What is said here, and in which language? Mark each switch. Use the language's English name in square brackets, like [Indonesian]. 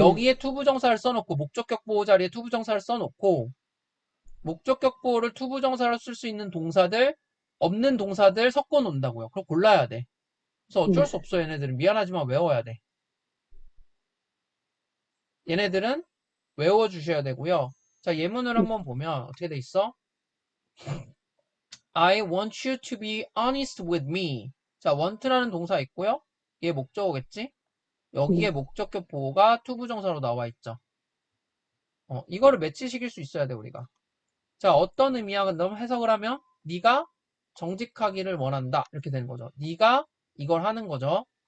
[Korean] 여기에 투부정사를 써놓고 목적격 보호 자리에 투부정사를 써놓고 목적격 보호를 투부정사로 쓸 수 있는 동사들 없는 동사들 섞어 놓는다고요. 그럼 골라야 돼. 그래서 어쩔 수 네, 없어. 얘네들은 미안하지만 외워야 돼. 얘네들은 외워주셔야 되고요. 자, 예문을 네, 한번 보면 어떻게 돼 있어? [English] I want you to be honest with me. [Korean] 자, want라는 동사 있고요. 얘 목적어겠지? 여기에 네, 목적격 보호가 투부정사로 나와 있죠. 이거를 매치시킬 수 있어야 돼, 우리가. 자, 어떤 의미야? 너무 해석을 하면 네가 정직하기를 원한다. 이렇게 되는 거죠. 네가 이걸 하는 거죠.